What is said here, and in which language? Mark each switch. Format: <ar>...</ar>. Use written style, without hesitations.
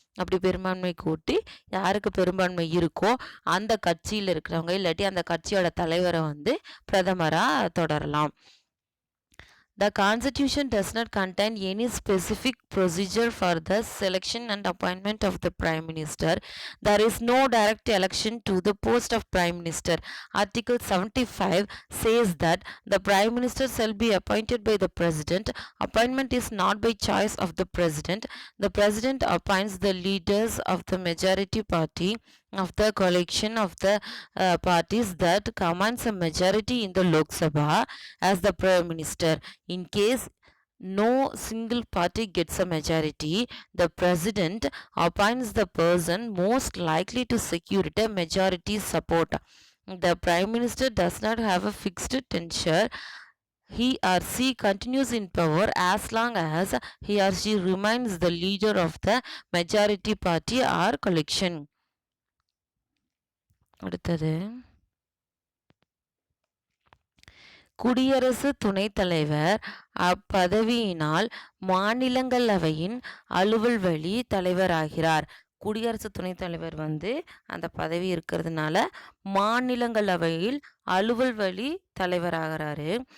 <ta>அப்படி பெரும்பான்மை கூட்டி யாருக்கு பெரும்பான்மை இருக்கோ அந்த கட்சியில் இருக்கிறவங்க இல்லாட்டி அந்த கட்சியோட தலைவரை பிரதமராக தொடரலாம்.</ta> <en>The Constitution does not contain any specific procedure for the selection and appointment of the Prime Minister. There is no direct election to the post of Prime Minister. Article 75 says that the Prime Minister shall be appointed by the President. Appointment is not by choice of the President. The President appoints the leaders of the majority party of the coalition of the parties that commands a majority in the Lok Sabha as the Prime Minister. In case no single party gets a majority, the President appoints the person most likely to secure a majority support. The Prime Minister does not have a fixed tenure. He or she continues in power as long as he or she remains the leader of the majority party or coalition.</en> <ta>அடுத்தது குடியரசு துணைத் தலைவர் அப்பதவியினால் மாநிலங்களவையின் அலுவல் வழி தலைவராகிறார். குடியரசு துணைத் தலைவர் அந்த பதவி இருக்கிறதுனால மாநிலங்களவையில் அலுவல் வழி தலைவராகிறாரு.</ta>